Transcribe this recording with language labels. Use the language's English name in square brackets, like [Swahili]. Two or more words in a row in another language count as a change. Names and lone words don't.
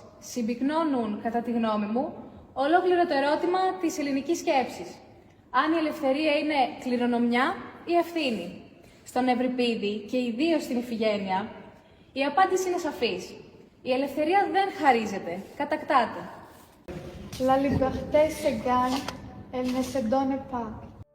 [Greek] Συμπυκνώνουν, κατά τη γνώμη μου, ολόκληρο το ερώτημα της ελληνικής σκέψης. Αν η ελευθερία είναι κληρονομιά ή ευθύνη? Στον Ευρυπίδη και ιδίως στην Ιφηγένεια, η απάντηση είναι σαφής. Η ελευθερία δεν χαρίζεται, κατακτάται. [French] La liberté se gagne, elle ne se donne pas.